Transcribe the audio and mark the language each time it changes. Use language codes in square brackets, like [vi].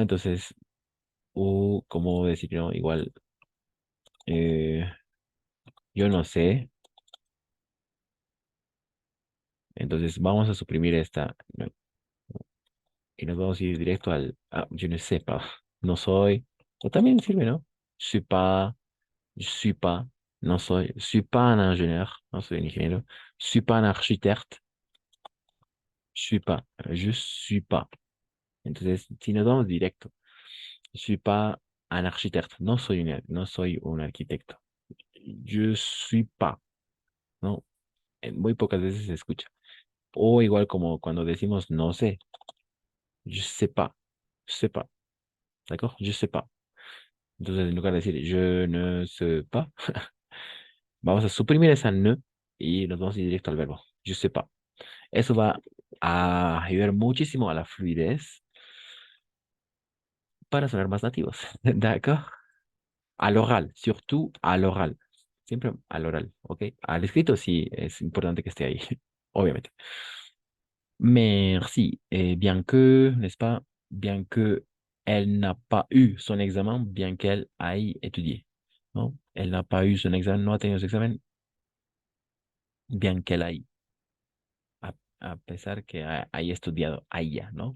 [es] Entonces, ¿cómo decir, no? Igual, eh, yo no sé, entonces vamos a suprimir esta, ¿no? Y nos vamos a ir directo [fr] je ne sais pas, [es] no soy, o también sirve, ¿no? [fr] Je suis pas, je suis pas un ingénieur, [es] no soy un ingeniero, [fr] je suis pas un architecte, je suis pas. [es] Entonces, si nos vamos directo, [fr] je suis pas un architecte, [es] no soy un arquitecto. [fr] Je suis pas, ¿no? [es] Muy pocas veces se escucha. O igual como cuando decimos no sé, [fr] je sais pas, ¿d'accord? Je sais pas. [es] Entonces, en lugar de decir [fr] je ne sais pas, [es] vamos a suprimir esa ne y nos vamos a ir directo al verbo. [fr] Je sais pas. [es] Eso va a ayudar muchísimo a la fluidez para sonar más nativos. [fr] ¿D'accord? [es] Al oral, [fr] surtout [es] al oral. Siempre al oral, ¿ok? Al escrito sí es importante que esté ahí, obviamente. [fr] Merci. Bien que, n'est-ce pas? Bien que elle n'a pas eu son examen, bien qu'elle aille étudier. [es] ¿No? [fr] Elle n'a pas eu son examen, [es] no ha tenido su examen, [fr] bien qu'elle aille. [es] A pesar que haya estudiado, haya, ¿no?